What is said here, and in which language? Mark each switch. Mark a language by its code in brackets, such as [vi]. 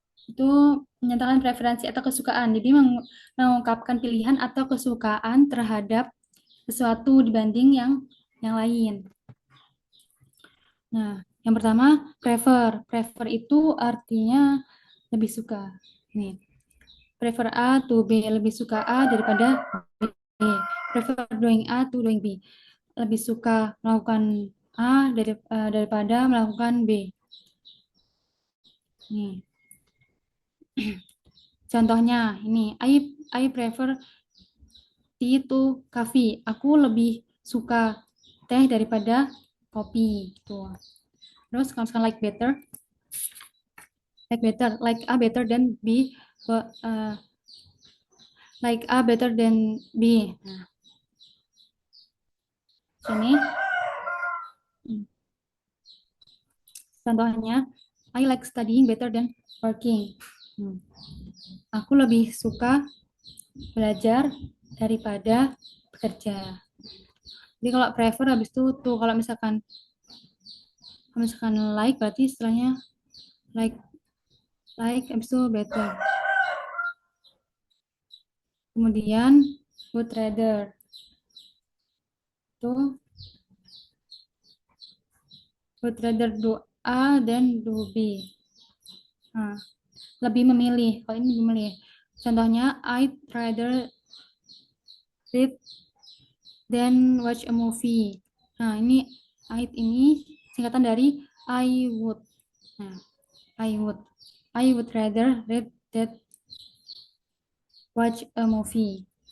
[id] Itu menyatakan preferensi atau kesukaan. Jadi mengungkapkan pilihan atau kesukaan terhadap sesuatu dibanding yang lain. Nah, yang pertama prefer. Prefer itu artinya lebih suka. Nih. [en] Prefer A to B, [id] lebih suka A daripada B. [en] Prefer doing A to doing B. [id] Lebih suka melakukan A daripada melakukan B. Nih. Contohnya ini, [en] I prefer tea to coffee. [id] Aku lebih suka teh daripada kopi. Tuh. Terus kalau misalkan [en] like like A better than B, like A better than B. Nah. [id] Sini. Contohnya, [en] I like studying better than working. [id] Aku lebih suka belajar daripada bekerja. Jadi kalau prefer habis itu tuh kalau misalkan like berarti istilahnya like habis itu better. Kemudian [en] would rather [id] tuh [en] would rather do A [id] dan [en] do B. [id] Nah, lebih memilih. Kalau ini lebih memilih. Contohnya [en] I'd rather read than watch a movie. [id] Nah, ini ini singkatan dari [en] I would. [id] Nah, [en] I would rather read than watch a movie.